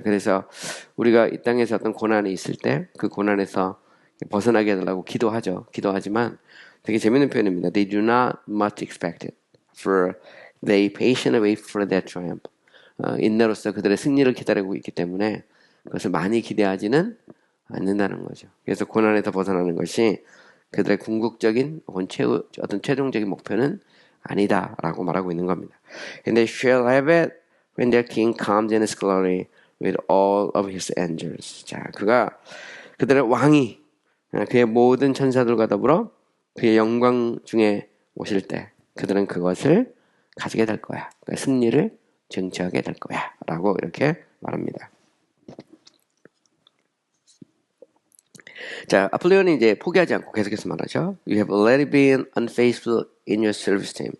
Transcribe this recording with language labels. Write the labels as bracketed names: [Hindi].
[Korean] 그래서 우리가 이 땅에서 어떤 고난이 있을 때 그 고난에서 벗어나게 해달라고 기도하죠. 기도하지만 되게 재밌는 표현입니다. [English] They do not much expect it, for they patiently wait for their triumph. [Korean] 인내로서 그들의 승리를 기다리고 있기 때문에 그것을 많이 기대하지는 않는다는 거죠. 그래서 고난에서 벗어나는 것이 그들의 궁극적인 혹은 어떤 최종적인 목표는 아니다라고 말하고 있는 겁니다. [English] And they shall have it when their king comes in his glory with all of his angels. [Korean] 자, 그들의 왕이 그의 모든 천사들과 더불어 그의 영광 중에 오실 때 그들은 그것을 가지게 될 거야. 그러니까 승리를 쟁취하게 될 거야. 라고 이렇게 말합니다. 자, 아폴리온이 이제 포기하지 않고 계속해서 말하죠. [English] You have already been unfaithful in your service to him.